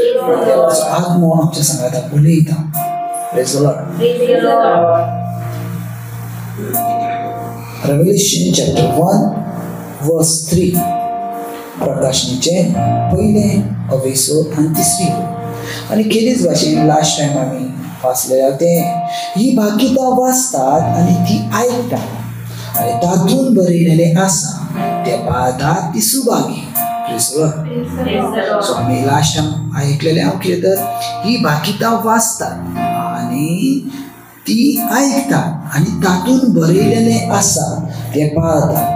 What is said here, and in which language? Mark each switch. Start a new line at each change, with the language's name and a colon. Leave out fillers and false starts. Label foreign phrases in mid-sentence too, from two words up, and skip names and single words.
Konkani: देवाचो आत्मो आमच्या संगात उलयता.
English: Praise the Lord. Revelation chapter 1 verse 3
Konkani: प्रकाशनीचे पहिले अवेसो आणि तिसरी आणि केलीच भाशेन
English: last time
Konkani: आम्ही वाचलेलं ते ही भाकिता वाचतात आणि ती ऐकतात आणि तातून बरयलेले आसा ते पाळतात ती सुभागी. सो आम्ही
English: last time
Konkani: ऐकलेले कितें तर ही भाकिता वाचतात आणि ती ऐकतात आणि तातून बरयलेले आसा ते पाळतात.